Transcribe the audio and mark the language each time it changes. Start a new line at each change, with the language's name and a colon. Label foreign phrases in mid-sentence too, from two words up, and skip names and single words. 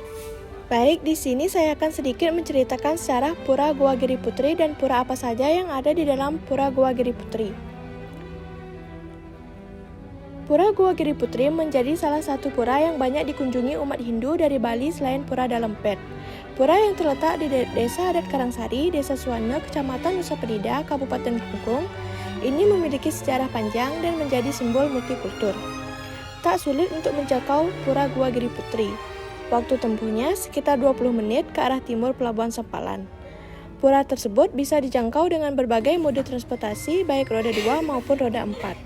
Indonesian: Baik, di sini saya akan sedikit menceritakan sejarah Pura Gua Giri Putri dan pura apa saja yang ada di dalam Pura Gua Giri Putri. Pura Gua Giri Putri menjadi salah satu pura yang banyak dikunjungi umat Hindu dari Bali selain Pura Dalempet. Pura yang terletak di Desa Adat Karangsari, Desa Suwana, Kecamatan Nusa Penida, Kabupaten Kelungkung, ini memiliki sejarah panjang dan menjadi simbol multikultur. Tak sulit untuk menjangkau Pura Gua Giri Putri. Waktu tempuhnya sekitar 20 menit ke arah timur Pelabuhan Sempalan. Pura tersebut bisa dijangkau dengan berbagai mode transportasi baik roda 2 maupun roda 4.